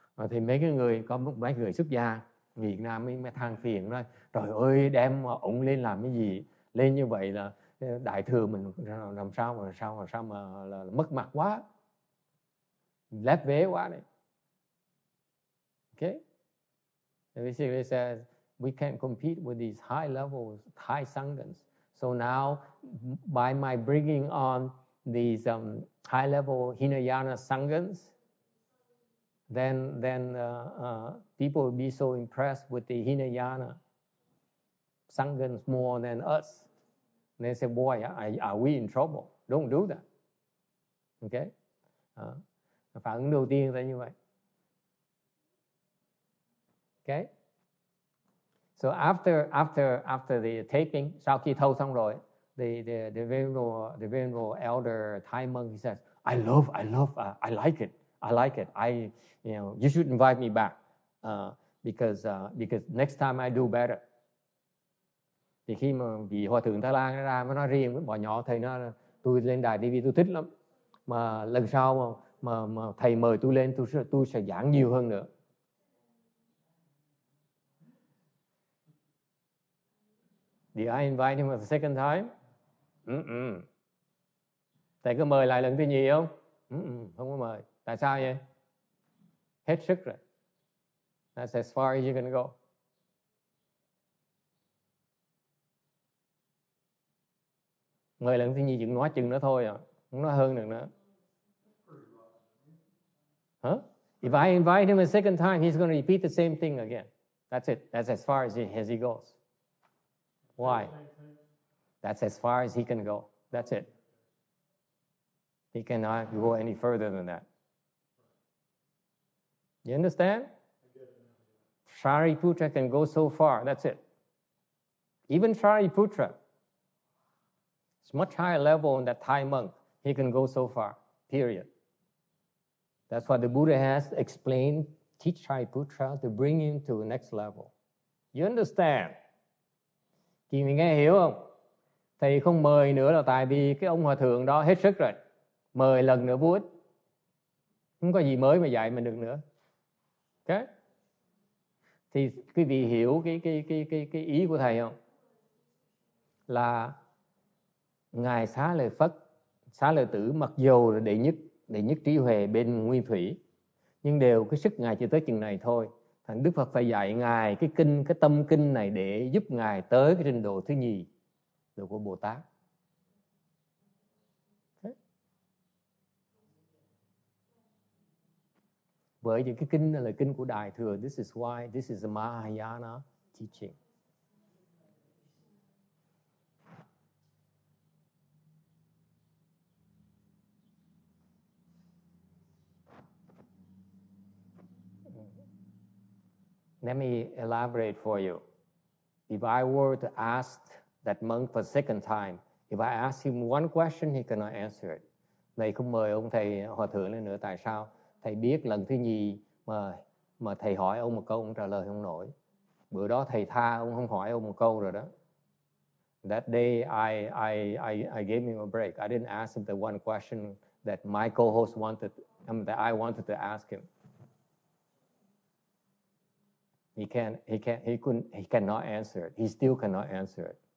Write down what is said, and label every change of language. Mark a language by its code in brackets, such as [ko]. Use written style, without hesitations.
[vi] Thì mấy người xuất gia Việt Nam mới than phiền nói, trời ơi, đem ổng lên làm cái gì? Lên như vậy là đại thừa mình làm sao mà là mất mặt quá, lép vế quá đấy. [en] Okay? And basically says we can't compete with these high level Thai Sanghas. So now, by my bringing on these high level Hinayana Sanghas, then people will be so impressed with the Hinayana Sanghas more than us. And they say, boy, are we in trouble? Don't do that. Okay? [vi] Phản ứng đầu tiên là như vậy. [en] Okay? So after the taping, [vi] sau khi thâu xong rồi, [en] the venerable elder Thai monk, he says, I like it. You should invite me back because next time I do better. [vi] Thì khi mà vị hòa thượng Thái Lan ra mới nói riêng với bọn nhỏ, thầy nói tôi lên đài TV tôi thích lắm, mà lần sau mà thầy mời tôi lên tôi sẽ giảng nhiều hơn nữa. [en] Did I invite him a second time? [vi] Thầy có mời lại lần thứ nhì không? Không có mời. Tại sao vậy? Hết sức rồi. [en] That's as far as you can go. [vi] Mời lần thứ nhì chừng nói chừng nữa thôi à. Không nói hơn được nữa. Huh? [en] If I invite him a second time, he's going to repeat the same thing again. That's it. That's as far as he goes. Why? That's as far as he can go. That's it. He cannot go any further than that. You understand? Shariputra can go so far. That's it. Even Shariputra, it's much higher level than that Thai monk. He can go so far. Period. That's why the Buddha has explained, teach Shariputra to bring him to the next level. You understand? [vi] Chị mình nghe hiểu không? Thầy không mời nữa là tại vì cái ông hòa thượng đó hết sức rồi. Mời lần nữa vô ích. Không có gì mới mà dạy mình được nữa. Okay? Thì quý vị hiểu cái ý của thầy không? Là Ngài Xá Lợi Phất, Xá Lợi Tử mặc dù là đệ nhất trí huệ bên nguyên thủy, nhưng đều cái sức Ngài chỉ tới chừng này thôi. Thành Đức Phật phải dạy Ngài cái tâm kinh này để giúp Ngài tới cái trình độ thứ nhì, độ của Bồ Tát. Bởi vì cái kinh này là kinh của Đại Thừa. [en] This is why this is a Mahayana teaching. Let me elaborate for you. If I were to ask that monk for the second time, if I ask him one question, he cannot answer it. [vi] Thầy không mời ông thầy hòa thượng lên nữa. Tại sao? Thầy biết lần thứ nhì mà thầy hỏi ông một câu, ông trả lời không nổi. Bữa đó thầy tha ông không hỏi ông một câu rồi đó. [en] That day I gave him a break. I didn't ask him the one question that my co-host wanted, that I wanted to ask him. He cannot answer it. He still cannot answer it.